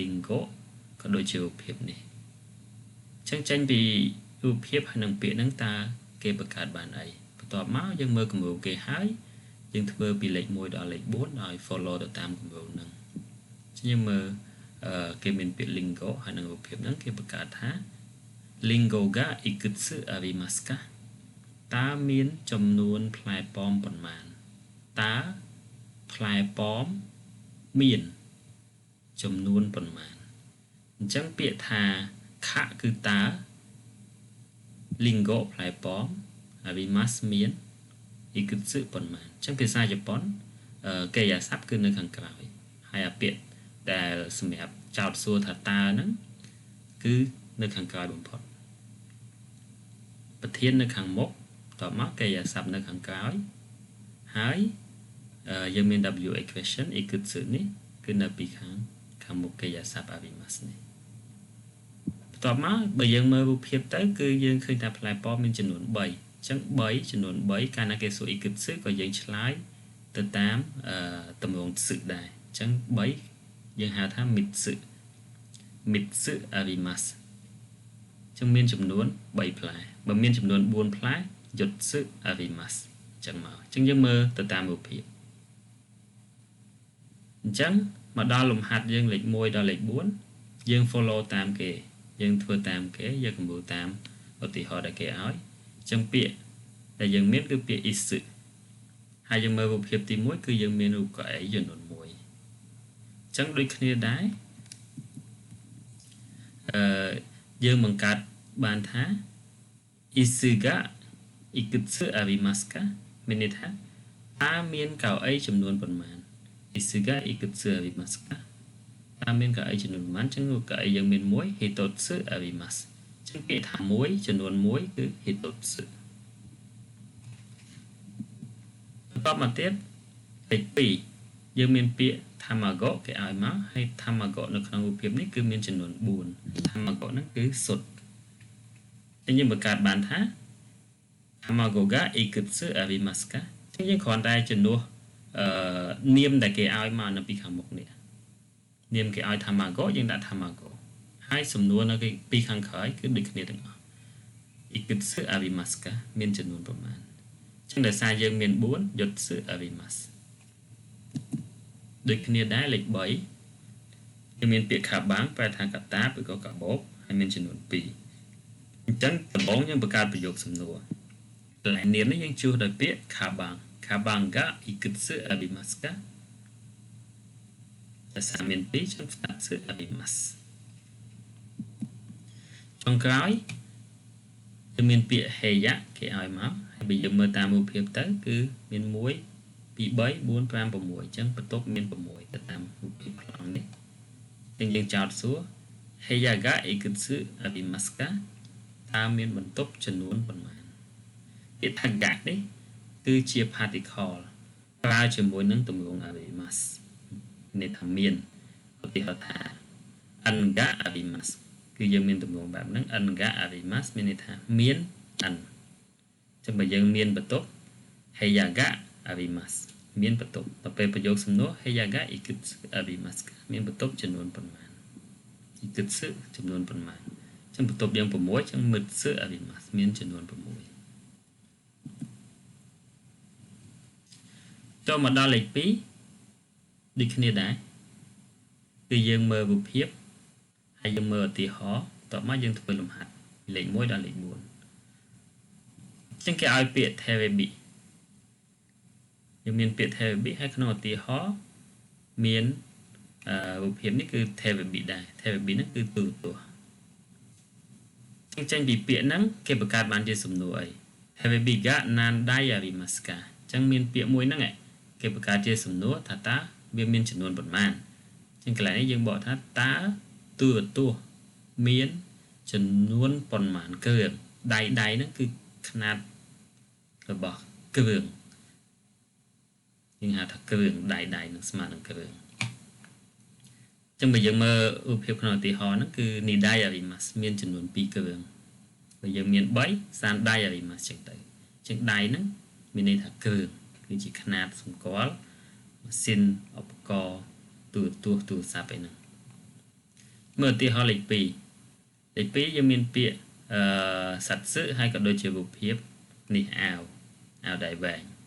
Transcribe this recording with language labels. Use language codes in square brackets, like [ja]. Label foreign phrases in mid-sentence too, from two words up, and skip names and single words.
[km] lingo ក៏ដូចជារូបភាពនេះអញ្ចឹងចេញពីរូបភាពហើយនឹងពាក្យហ្នឹងតើគេបង្កើតបានអីបន្ទាប់មកយើងមើលគំរូគេហើយយើងធ្វើពី លេខ1ដល់លេខ4ដោយ follow ទៅតាមគំរូហ្នឹងអញ្ចឹងយើងមើលគេមានពាក្យ lingo ហើយនឹងរូបភាព ហ្នឹងគេបង្កើតថា [ja] りんごがいくつありますか [km] តើមានចំនួនផ្លែប៉ោម ប៉ុន្មានតើផ្លែប៉ោមមានចំនួនប៉ុន្មានអញ្ចឹងពាក្យថាខៈគឺតើ lingo ផ្លែប៉ោម arimasu មានikutsu ប៉ុន្មានអញ្ចឹងភាសាជប៉ុនកិរិយាសព្ទគឺនៅខាងក្រោយហើយអាពាក្យដែលសម្រាប់ចោទសួរថាតើហ្នឹងគឺនៅខាងក្រោយបំផុត ប្រធាននៅខាងមុខតបមកកិរិយាសព្ទនៅខាងក្រោយហើយយើងមាន [en] WH question [km] ikutsu នេះគឺនៅពី ខាងមុខកិរិយាសព្ទ arimasu នេះបន្ទាប់មកបើយើងមើលរូបភាពទៅគឺយើងឃើញថាផ្លែប៉ោមមានចំនួន3អញ្ចឹង3ចំនួន3កាលណាគេសួរ ikutsu ក៏យើងឆ្លើយទៅតាមទម្រង់សឹកដែរអញ្ចឹង3យើងហៅថា [ja] みっつあります [km] អញ្ចឹងមានចំនួន3ផ្លែបើមានចំនួន4ផ្លែ [ja] よっつあります [km] អញ្ចឹងមកអញ្ចឹងយើងមើលទៅតាមរូបភាព អញ្ចឹងមកដល់លំហាត់យើងលេខ1ដល់លេខ4យើង follow តាមគេយើងធ្វើតាមគេយកគំរូតាមឧទាហរណ៍ដែលគេឲ្យអញ្ចឹងពាក្យដែលយើងមានគឺពាក្យ isu ហើយយើងមើលរូបភាពទី1គឺយើងមានរូបកៅអីចំនួន1អញ្ចឹងដូចគ្នាដែរ យើងបង្កើតបានថា [ja] いすがいくつありますか [km] មានន័យថាតើមានកៅអីចំនួនប៉ុន្មាន [ja] いすがいくつありますか [km] តើមានកៅអីចំនួនប៉ុន្មានអញ្ចឹងកៅអីយើងមាន1 [ja] ひとつあります [km] អញ្ចឹងពាក្យថា1ចំនួន1គឺ hitotsu បន្តមកទៀតលេខ2យើងមានពាក្យ tamago គេឲ្យមកហើយ tamago នៅក្នុងរូបភាពនេះគឺមានចំនួន 4 tamago ហ្នឹងគឺសុទ្ធអញ្ចឹងយើងបង្កើតបានថា [ja] たまごがいくつありますか [km] អញ្ចឹងយើងគ្រាន់តែជំនួសនាមដែលគេឲ្យមកនៅពីខាងមុខនេះនាមគេឲ្យ tamago យើងដាក់ tamago ហើយសំណួរនៅពីខាងក្រោយគឺដូចគ្នាទាំងអស់ [ja] いくつありますか [km] មានចំនួនប៉ុន្មានអញ្ចឹងដោយសារយើងមាន4 [ja] よっつあります [km] ដូចគ្នាដែរលេខ3យើងមានពាក្យ kabang ប្រែថាកតាឬក៏កាបូបហើយមានចំនួន2អញ្ចឹងដំបូងយើងបង្កើតប្រយោគសំណួរកន្លែងនាមនេះយើងជួសដោយពាក្យ [ja] かばんがいくつありますか [km] ដោយសារមាន2ចឹង [ja] 2つあります [km] ចុងក្រោយយើង មានពាក្យ heya គេឲ្យមកហើយបើយើងមើលតាមរូបភាពទៅគឺមាន1 2 3 4 5 6អញ្ចឹងបន្ទប់មាន6ទៅតាមរូបភាពប្លង់នេះយើងចោទសួរ [ja] へやがいくつありますか [km] តើមានបន្ទប់ចំនួនប៉ុន្មានពាក្យថា ga នេះគឺជា particle ប្រើជាមួយនឹងទម្រង់ arimasu នេះថាមានឧទាហរណ៍ថា [ja] Nがあります [km] គឺយើងមានទម្រង់បែបហ្នឹង [ja] Nがあります [km] មានន័យថាមាន n ចឹងបើយើងមានបន្ទប់ [ja] へやがあります [km] មានបន្ទប់ដល់ពេលប្រយោគសំណួរ [ja] へやがいくつあります [km] មានបន្ទប់ចំនួនប៉ុន្មាន ikutsu ចំនួនប៉ុន្មានចឹងបន្ទប់យើង6ចឹង [ja] みっつあります [km] មានចំនួន6 ចូលមកដល់លេខ2ដូចគ្នាដែរគឺយើងមើលរូបភាពហើយយើងមើលឧទាហរណ៍តបមកយើងធ្វើលំហាត់ពីលេខ1ដល់លេខ4ចឹងគេឲ្យពាក្យ terebi យើងមានពាក្យ terebi ហើយក្នុងឧទាហរណ៍មានរូបភាពនេះគឺ terebi ដែរ terebi ហ្នឹងគឺទូរទស្សន៍ ចេញពីពាក្យហ្នឹងគេបង្កើតបានជាសំណួរអី [ja] テレビが何台ありますか [km] ចឹងមានពាក្យមួយហ្នឹងគេបង្កើតជាសំណួរថាតើវាមានចំនួនប៉ុន្មានចឹងកន្លែងនេះយើងបកថាតើទូរទស្សន៍មានចំនួនប៉ុន្មានគ្រឿងដៃហ្នឹងគឺຂະຫນាតរបស់គ្រឿង យើងហៅថាគ្រឿងដៃនឹងស្មើនឹងគ្រឿងចឹងបើយើងមើលរូបភាពក្នុងឧទាហរណ៍ហ្នឹងគឺ [ja] 二台あります [km] មានចំនួន2គ្រឿងបើយើងមាន3 [ja] 三台あります [km] ចឹងទៅចឹងដៃហ្នឹងមានន័យថាគ្រឿងគឺជាຂະຫນាតសម្គាល់ម៉ាស៊ីនឧបករណ៍ទូរទស្សន៍ទូរស័ព្ទឯហ្នឹងមើលឧទាហរណ៍លេខ2លេខ2យើងមានពាក្យសត្វសឹកហើយក៏ដូចជារូបភាពនេះអាវដៃវែង